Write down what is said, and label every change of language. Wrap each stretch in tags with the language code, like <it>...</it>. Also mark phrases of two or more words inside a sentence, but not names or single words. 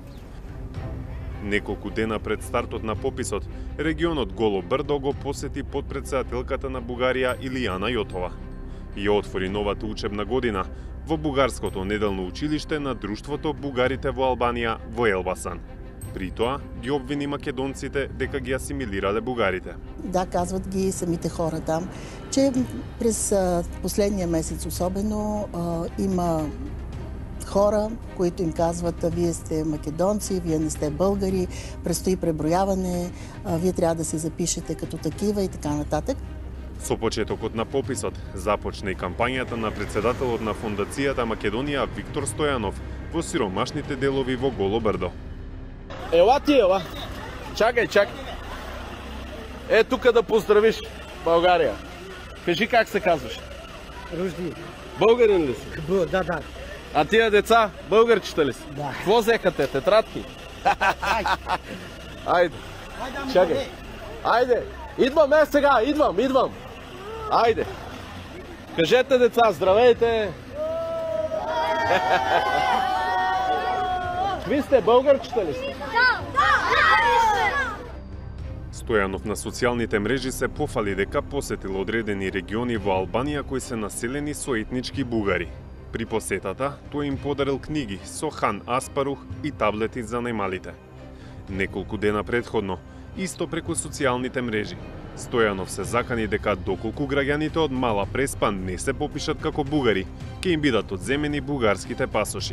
<mk>Неколку дена пред стартот на пописот, регионот Голо брдо го посети подпредседателката на Бугарија Илијана Јотова. Ја отвори новата учебна година во бугарското неделно училиште на Друштвото бугарите во Албанија во Елбасан. При тоа ги обвини македонците дека ги асимилирале бугарите.</mk> <bg>Да, казват ги самите хора там, че през последния месец особено има хора, които им казват: вие сте македонци, вие не сте българи, предстои преброяване, вие трябва да се запишете като такива и така нататък.</bg> <mk>Со почетокот на пописот започна и кампањата на председателот на фондацијата Македонија Виктор Стојанов во сиромашните делови во Голо брдо.</mk> <bg>Ела ти, ела. Чакај. Тука да поздравиш Българија. Кажи как се казваш? Ружди. Българин ли си? Да. А тия деца, българчета ли си? Да. Какво взеха те? Тетрадки? Айде. Чакай. Айде. Идвам сега, идвам. Айде. Кажете, деца, здравейте. Ви сте българчета ли сте?</bg> <mk>Стојанов на социјалните мрежи се пофали дека посетил одредени региони во Албанија кои се населени со етнички бугари. При посетата, тој им подарил книги со хан аспарух и таблети за најмалите. Неколку дена предходно, исто преку социјалните мрежи, Стојанов се закани дека доколку граѓаните од Мала Преспа не се попишат како бугари, ќе им бидат одземени бугарските пасоши.</mk>